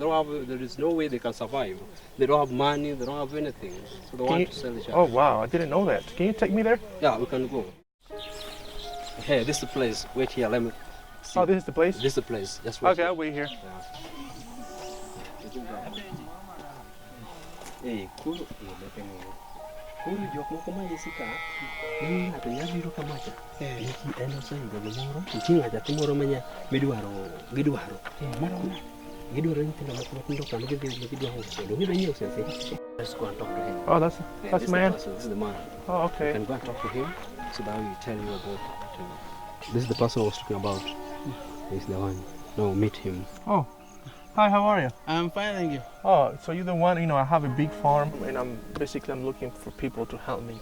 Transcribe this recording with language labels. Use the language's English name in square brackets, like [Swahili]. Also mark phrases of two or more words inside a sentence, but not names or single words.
[English] There is no way they can survive. They don't have money, they don't have anything. So they want to sell the child. Oh wow, I didn't know that. Can you take me there? Yeah, we can go. Hey, this is the place. Wait here, let me see. Oh, this is the place? This is the place. Just wait. Okay, I'll wait here. Hey, cool. [Luo (Kenya and Tanzania)] Kuru jok moko ma yisika ni ng'ato nyalo biro kamacha iki en oseyudo gimoro nitie ng'ato timoro manya gidwaro nyithindo moko matindo kan gidwaro kendo gidwa nyiewo sese. [English] Let's go and talk to him. Oh, that's This the man. This is the man. Oh, okay. You can go and talk to him so that he will tell you about it. This is the person I was talking about. He's the one. No, meet him. Oh, hi, how are you? I'm fine, thank you. Oh, so you're the one, I have a big farm and I'm looking for people to help me.